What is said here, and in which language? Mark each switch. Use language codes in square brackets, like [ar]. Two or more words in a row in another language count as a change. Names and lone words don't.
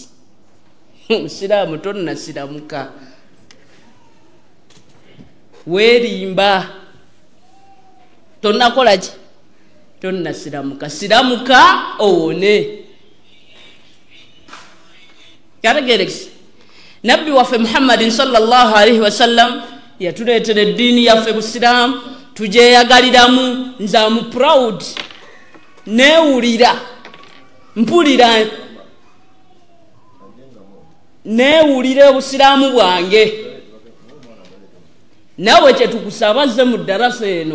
[lg] Musiraamu tonnasiramuka. Weerimba. Tonnakola ki? Tonnasiramuka. Siramuka owone. Kategerekisa. Nabbi waffe Muhammadin [ar] صلى الله عليه وسلم [lg] yatuleetera eddiini yaffe Busiraamu tujeyagaliramu. Nze [en] amu proud. [lg] Neewulira. Mpulira. Neewulira obusiraamu bwange. Nawe kyetukusaba zze mu ddarasa eno.